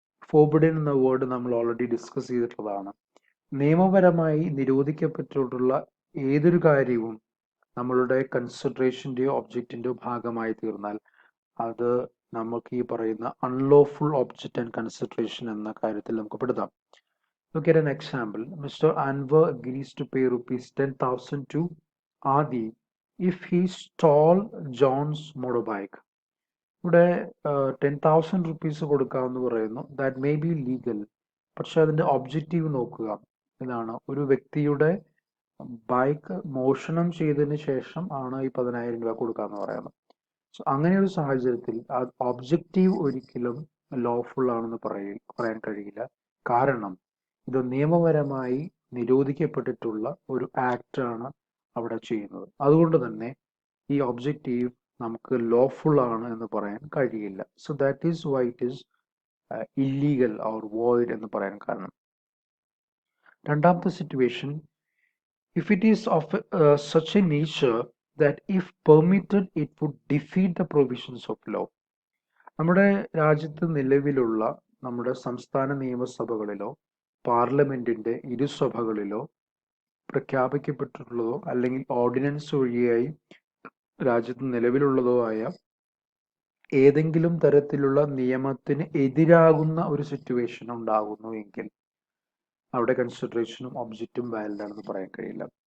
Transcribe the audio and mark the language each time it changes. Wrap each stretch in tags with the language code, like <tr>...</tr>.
<ml>Forbidden എന്ന word നമ്മൾ already discuss ചെയ്തിട്ടുള്ളതാണ്. നിയമപരമായി നിരോധിക്കപ്പെട്ടിട്ടുള്ള ഏതൊരു കാര്യവും നമ്മളുടെ കൺസിഡറേഷൻ്റെയോ ഒബ്ജക്റ്റിൻ്റെയോ ഭാഗമായി തീർന്നാൽ അത് നമുക്ക് ഈ പറയുന്ന അൺലോഫുൾ ഒബ്ജക്റ്റ് ആൻഡ് കൺസിഡറേഷൻ എന്ന കാര്യത്തിൽ നമുക്ക് പെടുത്താം.</ml> <en>Look at an example. Mr. Anwar agrees to pay rupees 10,000 to Adi if he stole John's motorbike.</en> <ml>ഇവിടെ 10,000 റുപ്പീസ് കൊടുക്കാമെന്ന് പറയുന്നു.</ml> <en>That may be legal.</en> <ml>പക്ഷെ അതിൻ്റെ ഒബ്ജക്റ്റീവ് നോക്കുക. ഇതാണ് ഒരു വ്യക്തിയുടെ ബൈക്ക് മോഷണം ചെയ്തതിന് ശേഷം ആണ് ഈ 10,000 രൂപ കൊടുക്കാന്ന് പറയുന്നത്. സോ അങ്ങനെ ഒരു സാഹചര്യത്തിൽ ആ ഒബ്ജക്റ്റീവ് ഒരിക്കലും ലോഫുൾ ആണെന്ന് പറയാൻ കഴിയില്ല. കാരണം ഇത് നിയമപരമായി നിരോധിക്കപ്പെട്ടിട്ടുള്ള ഒരു ആക്ട് ആണ് അവിടെ ചെയ്യുന്നത്. അതുകൊണ്ട് തന്നെ ഈ ഒബ്ജക്റ്റീവ് നമുക്ക് ലോഫുൾ ആണ് എന്ന് പറയാൻ കഴിയില്ല.</ml> <en>so that is why it is illegal or void</en> <ml>എന്ന് പറയാൻ കാരണം. രണ്ടാമത്തെ situation,</ml> <en>if it is of such a nature that if permitted it would defeat the provisions of law.</en> <ml>നമ്മുടെ രാജ്യത്ത് നിലവിലുള്ള നമ്മുടെ സംസ്ഥാന നിയമസഭകളിലോ പാർലമെന്റിന്റെ ഇരുസഭകളിലോ പ്രഖ്യാപിക്കപ്പെട്ടിട്ടുള്ളതോ അല്ലെങ്കിൽ ഓർഡിനൻസ് വഴിയായി രാജ്യത്ത് നിലവിലുള്ളതോ ആയ ഏതെങ്കിലും തരത്തിലുള്ള നിയമത്തിന് എതിരാകുന്ന ഒരു സിറ്റുവേഷൻ ഉണ്ടാകുന്നു എങ്കിൽ അവിടെ കൺസിഡറേഷനും ഒബ്ജക്റ്റും വാലിഡ് ആണെന്ന് പറയാൻ കഴിയില്ല.</ml>